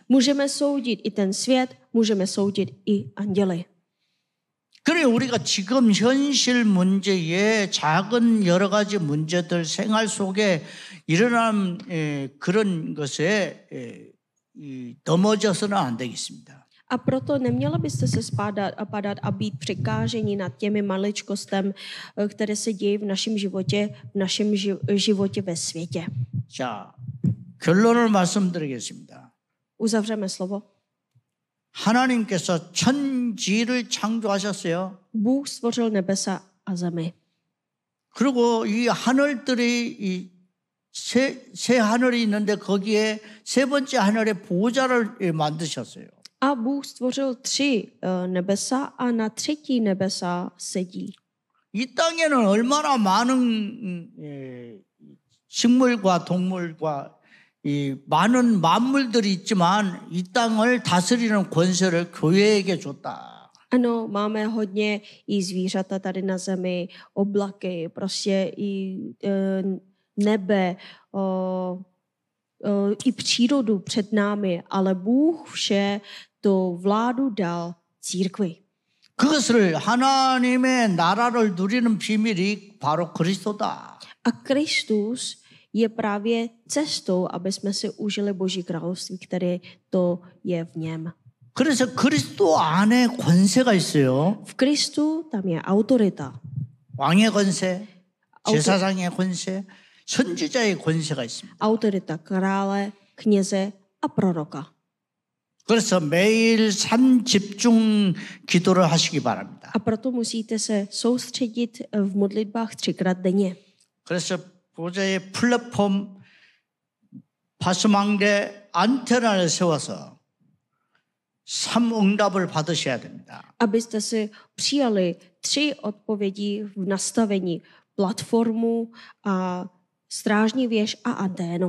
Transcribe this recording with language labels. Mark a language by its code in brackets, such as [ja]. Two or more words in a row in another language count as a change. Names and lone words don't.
[cs] Můžeme soudit i ten svět, můžeme soudit i anděli. [ko] 그래 우리가 지금 현실 문제에 작은 여러 가지 문제들 생활 속에 일어난 그런 것에 넘어져서는 안 되겠습니다. [cs] A proto nemělo byste se padat a být překáženi nad těmi maličkostem, které se dějí v našem životě ve světě. [ko] 자, 결론을 말씀드리겠습니다. [cs] Uzavřeme slovo. [ko] 하나님께서 천지를 창조하셨어요. [cs] Bůh stvořil nebesa a zemi. [ko] 그리고 이 하늘들이 이 새 하늘이 있는데 거기에 세 번째 하늘에 보좌를 만드셨어요. [cs] A Bůh stvořil 3 nebesa a na 3. nebesa sedí. [ko] 이 땅에는 얼마나 많은 식물과 동물과 이 많은 만물들이 있지만 이 땅을 다스리는 권세를 교회에게 줬다. [cs] Ano, máme hodně i zvířata tady na zemi, oblaky, prostě i nebe, i přírodu před námi, ale Bůh vše to vládu dal církvi. [ko] 그것을 하나님의 나라를 누리는 비밀이 바로 그리스도다. [cs] A Kristus je právě cestou, aby jsme si užili Boží království, které to je v něm. [ko] 그래서 그리스도 안에 권세가 있어요. [cs] V Kristu tam je autorita. [ko] 왕의 권세, 제사장의 권세, 선지자의 권세가 있습니다. [cs] Autorita krále, kněze a proroka. [ko] 그래서 매일 삼집중 기도를 하시기 바랍니다. [cs] A proto musíte se soustředit v modlitbách 3krát denně. [ko] 그래서 보좌의 플랫폼 파수망대 안테나를 세워서 삼응답을 받으셔야 됩니다. [cs] Abyste si přijali 3 odpovědi v nastavení platformu a strážní věž a anténu.